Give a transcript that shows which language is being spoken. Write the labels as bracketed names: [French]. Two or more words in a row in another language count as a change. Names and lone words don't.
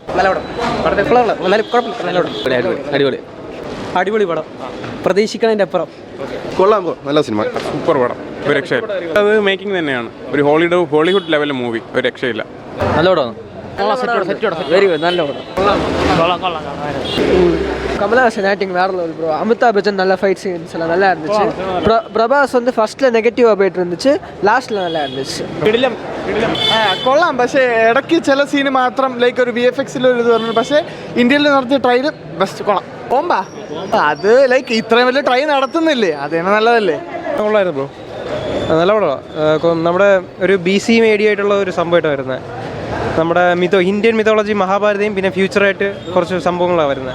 [Malayalam] അടിപൊളി അടിപൊളി പടം, പ്രതീക്ഷിക്കുന്നതിൻ്റെ അപ്പുറം. കൊള്ളാം, നല്ല സിനിമ, സൂപ്പർ പടം, ഒരു രക്ഷയില്ല. അത് മേക്കിംഗ് തന്നെയാണ്, ഒരു ഹോളിവുഡ് [English] level movie, [Malayalam] ഒരു രക്ഷയില്ല. നല്ല പടമാണ്, [English] very good, [Malayalam] നല്ല പടം. [Tamil] கமலஹாசன் ஆக்டிங் வேற லெவல் ப்ரோ. அமிதாப் பச்சன் நல்ல [English] fight scenes [Tamil] எல்லாம் நல்லா இருந்துச்சு. பிரபாஸ் வந்து ஃபர்ஸ்ட்ல നെഗറ്റീവാக போயிட்டு இருந்துச்சு, ലാസ്റ്റിൽ நல்லா இருந்துச்சு. [Malayalam] കൊള്ളാം, പക്ഷേ ഇടയ്ക്ക് ചില സീന് മാത്രം ലൈക്ക് ഒരു VFX-ൽ ഒരു ഇത് പറഞ്ഞു. പക്ഷേ ഇന്ത്യയിൽ നടത്തിയ [English] trial best, [Malayalam] കൊള്ളാം. ഓമ്പാ അത് ലൈക്ക് ഇത്രയും വലിയ ട്രൈ നടത്തുന്നില്ലേ, അതേ നല്ലതല്ലേ. കൊള്ളായിരുന്നു ബ്രോ, നല്ല പടമാണ്. നമ്മുടെ ഒരു BC മീഡിയ ആയിട്ടുള്ള ഒരു സംഭവമായിട്ട് വരുന്നത്. നമ്മുടെ [English] Indian mythology, [Malayalam] മഹാഭാരതയും പിന്നെ ഫ്യൂച്ചറായിട്ട് കുറച്ച് സംഭവങ്ങളാണ് വരുന്നത്.